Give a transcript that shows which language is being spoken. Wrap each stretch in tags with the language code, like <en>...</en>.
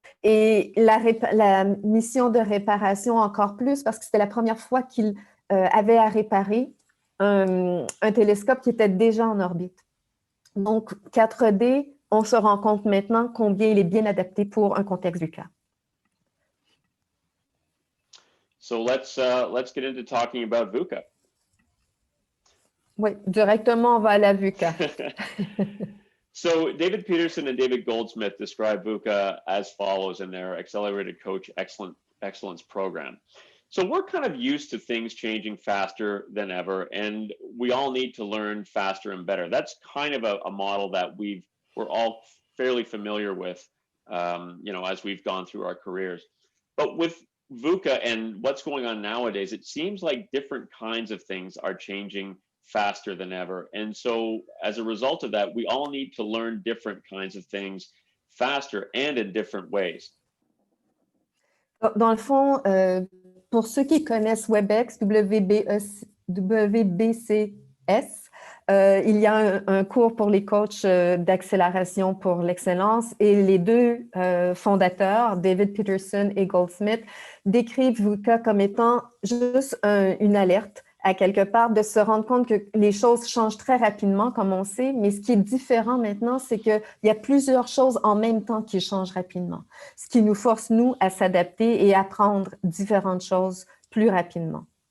<fr>Et la mission de réparation encore plus parce que c'était la première fois qu'il avait à réparer un télescope qui était déjà en orbite. Donc, 4D, on se rend compte maintenant combien il est bien adapté pour un contexte VUCA.</fr> <en>So let's get into talking about VUCA.</en> <fr>Oui, directement, on va à la VUCA.</fr> <en>So David Peterson and David Goldsmith describe VUCA as follows in their Accelerated Coach Excellence program. So we're kind of used to things changing faster than ever, and we all need to learn faster and better. That's kind of a model that we're all fairly familiar with, as we've gone through our careers. But with VUCA and what's going on nowadays, it seems like different kinds of things are changing faster than ever. And so as a result of that, we all need to learn different kinds of things faster and in different ways.</en> <fr>Dans le fond, pour ceux qui connaissent WebEx, WBCS, il y a un cours pour les coachs d'accélération pour l'excellence et les deux fondateurs, David Peterson et Goldsmith, décrivent VUCA comme étant juste une alerte à quelque part, de se rendre compte que les choses changent très rapidement, comme on sait, mais ce qui est différent maintenant, c'est qu'il y a plusieurs choses en même temps qui changent rapidement, ce qui nous force, nous, à s'adapter et apprendre différentes choses plus rapidement.</fr>